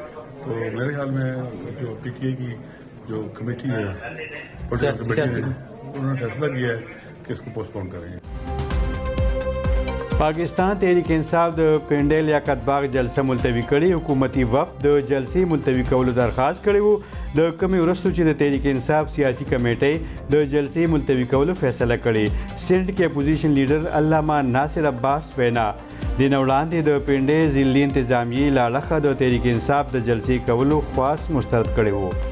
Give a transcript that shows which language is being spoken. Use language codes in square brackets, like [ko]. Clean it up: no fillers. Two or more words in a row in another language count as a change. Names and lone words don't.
[ur] تو میرے خیال میں جو PTA کی جو کمیٹی ہے، انہوں نے فیصلہ کیا ہے کہ اس کو پوسٹپون کریں گے. [ps] पाकिस्तान तहरीक इंसाफ د پنډې لیاقت باغ جلسه ملتوي کړې. حکومتي وفد د جلسې ملتوي کولو درخواست کړی وو. د کمی ورستو چې د تحریک انصاف سیاسي کمیټې د جلسې ملتوي کولو فیصله کړې. سینټ کې اپوزیشن لیډر علامه ناصر عباس وینا د وړاندې د پنډې ضلعي انتظامیې له اړخه د تحریک انصاف د جلسې کولو خواست مسترد کړی وو.